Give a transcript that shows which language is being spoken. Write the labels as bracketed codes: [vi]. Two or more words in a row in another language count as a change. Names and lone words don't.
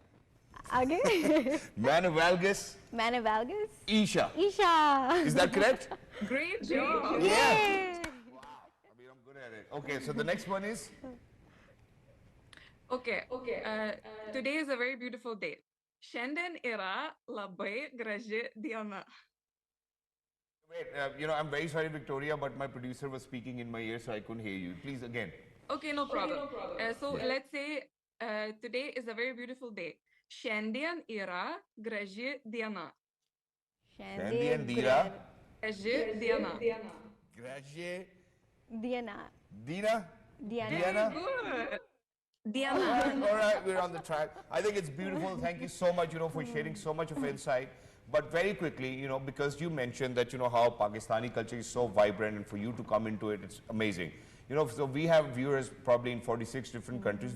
[en] Again. Manavalgus. Manavalgus. Isha. Isha. Is that correct? Great job. Yeah. Yay. I mean, I'm good at it. Okay, so the next one is. Okay. Today is a very beautiful day. [lt] Šiandien yra labai graži diena. [en] Wait, I'm very sorry, Victoria, but my producer was speaking in my ear, so I couldn't hear you. Please again. Okay, no problem. So let's say today is a very beautiful day. [lt] Šiandien yra graži diena. Shandy Dira. Graži diena. Grazie. Diana. Dina. Diana. Diana. [en] Good. All Diana. right, we're on the track. I think it's beautiful. Thank you so much, for sharing so much of insight. But very quickly, because you mentioned that, how Pakistani culture is so vibrant, and for you to come into it, it's amazing. So we have viewers probably in 46 different countries.